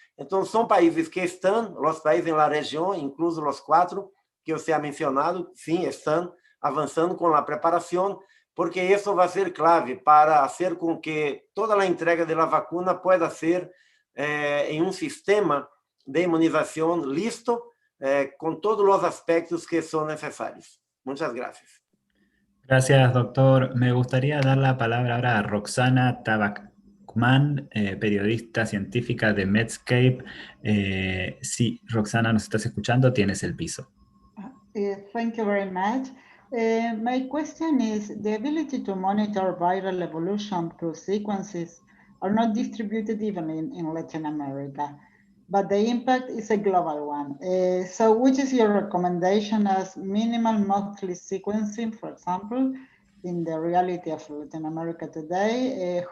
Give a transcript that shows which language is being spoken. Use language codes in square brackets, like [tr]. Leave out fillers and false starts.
[pt] Então, são países que estão, os países na região, incluso os 4 que você ha mencionado, sim, estão avançando com a preparação, porque isso vai ser clave para fazer com que toda a entrega da vacuna pueda ser em um sistema de imunização listo, [es] con todos los aspectos que son necesarios. Muchas gracias. Gracias, doctor. Me gustaría dar la palabra ahora a Roxana Tabacman, periodista científica de Medscape. Sí, Roxana, ¿nos estás escuchando? Tienes el piso. [en] Thank you very much. My question is, the ability to monitor viral evolution through sequences are not distributed evenly in Latin America, but the impact is a global one. So which is your recommendation as minimal monthly sequencing, for example, in the reality of Latin America today?